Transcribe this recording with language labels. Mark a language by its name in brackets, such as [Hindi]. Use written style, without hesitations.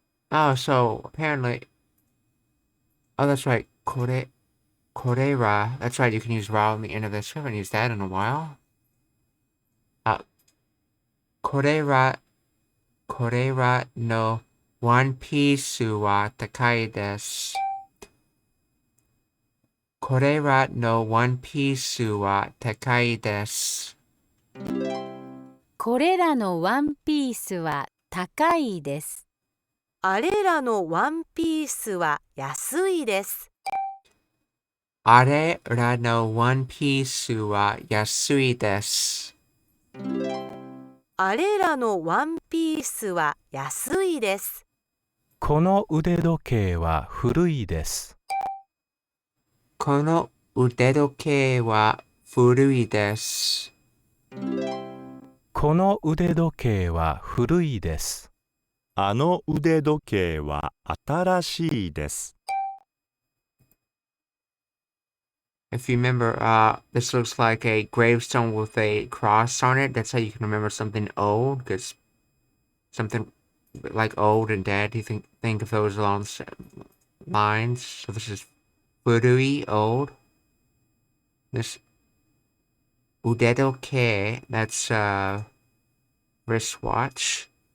[English] Oh, so apparently, oh, that's right. [Japanese] これら. [English] That's right. You can use ra on the end of this. We haven't used that in a while. [Japanese] これらのワンピースは高いです。これらのワンピースは高いです。これらのワンピースは高いです。あれらのワンピースは安いです。あれらのワンピースは安いです。あれらのワンピースは安いです。この腕時計は古いです。この腕時計は古いです。この腕時計は古いです。あの腕時計は新しいです。 [English] If you remember, this looks like a gravestone with a cross on it. That's how you can remember something old, because something like old and dead, you think of those along the lines. So this is furui, old. This udedoke, that's wristwatch.